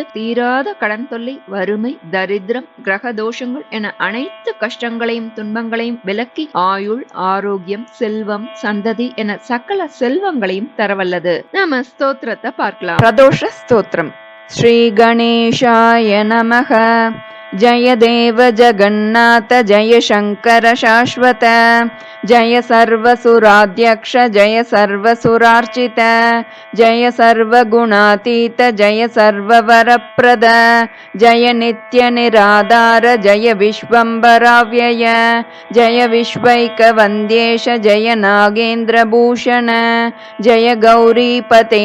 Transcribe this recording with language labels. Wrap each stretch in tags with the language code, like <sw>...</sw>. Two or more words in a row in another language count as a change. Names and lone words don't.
<ta>தீராத கடன் தொல்லை, வறுமை, தரித்திரம், கிரக தோஷங்கள் என அனைத்து கஷ்டங்களையும் துன்பங்களையும் விலக்கி ஆயுள், ஆரோக்கியம், செல்வம், சந்ததி என சகல செல்வங்களையும் தரவல்லது. நாம ஸ்தோத்திரத்தை பார்க்கலாம். பிரதோஷ ஸ்தோத்திரம்.</ta> <sa>श्री गणेशाय नमः. जय देव जगन्नाथ जय शंकर शाश्वत जय सर्वसुराध्यक्ष जय सर्वसुरार्चित जय सर्वगुणातीत जय सर्ववरप्रद जय नित्य निराधार जय विश्वम्भराव्यय जय विश्वैकवन्द्येश जय नागेन्द्रभूषण जय गौरीपते</sa>